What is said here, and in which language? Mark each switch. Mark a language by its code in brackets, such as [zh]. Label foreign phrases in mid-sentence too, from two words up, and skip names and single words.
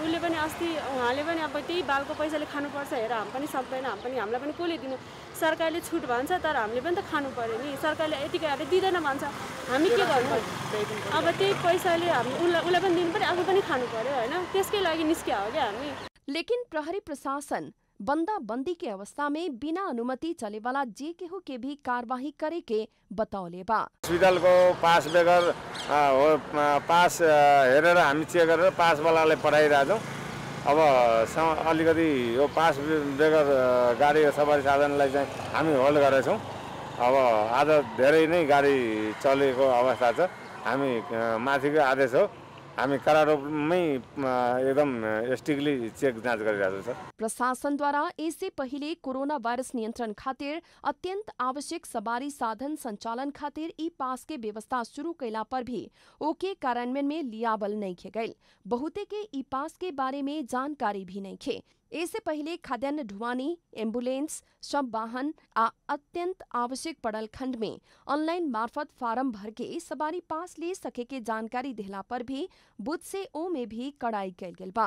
[ne] उसले पनि अस्ति उहाँले पनि अब त्यही बालको पैसाले खानुपर्छ, हेर हामी पनि सक्दैन, हामीलाई पनि कसले दिनु। सरकारले छुट भन्छ तर हामीले पनि त खानु पर्यो नि। सरकारले यतिकै दिँदैन भन्छ, हामी के गर्नु। अब त्यही पैसाले हामी उसलाई पनि दिनु पर्यो, आफू पनि खानु पर्यो होइन। त्यसकै लागि निस्किया हो क्या हामी। [bho] लेकिन प्रहरी प्रशासन बंदी के अवस्था में बिना अनुमति चले वाला जे केहू के भी कार्यवाही करे के बताओले बा। [ne] हस्पिटल को पास बेगर पास हेरेर हामी चेक गरेर पास वालालाई पठाइरहेछौँ। अब अलिकति यो पास बेगर गाडी सवारी साधनलाई चाहिँ हामी होल्ड गरेका छौँ। अब आज धेरै नै गाडी चलेको अवस्था छ। हामी माथिको आदेश हो, हामी करारोपमै एकदम स्ट्रिक्टली चेक जाँच गरिरहेको छ। [bho] प्रशासन द्वारा इससे पहले कोरोना वायरस नियंत्रण खातिर अत्यंत आवश्यक सवारी साधन संचालन खातिर ई पास के व्यवस्था शुरू कैला पर भी ओके कार्यान्वयन में लियाबल नहीं खे गई। बहुते के ई पास के बारे में जानकारी भी नहीं खे। इससे पहले खाद्यान्न ढुवानी, एम्बुलेंस, शव वाहन आ अत्यंत आवश्यक पड़ल खंड में ऑनलाइन मार्फत फार्म भर के सवारी पास ले सके के जानकारी दिला पर भी बुध से ओ में भी कड़ाई कैल गेल बा।